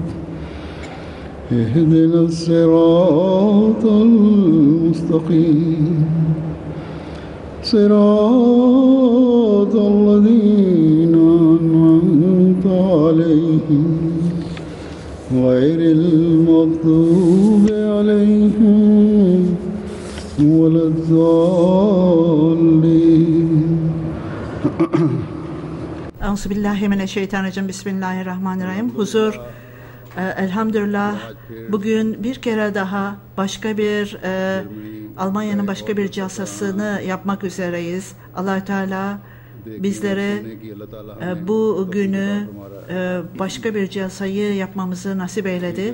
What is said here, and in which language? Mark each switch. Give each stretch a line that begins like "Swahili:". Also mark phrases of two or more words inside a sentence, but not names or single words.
Arabic: اهدنا الصراط المستقيم صراط الذين أنعمت عليهم غير المغضوب عليهم ولا الضالين. أعوذ بالله من الشيطان الرجيم. بسم الله الرحمن الرحيم.
Turkish: Huzur, elhamdülillah bugün bir kere daha başka bir Almanya'nın başka bir calsasını yapmak üzereyiz. Allah-u Teala bizlere bu günü başka bir calsayı yapmamızı nasip eyledi.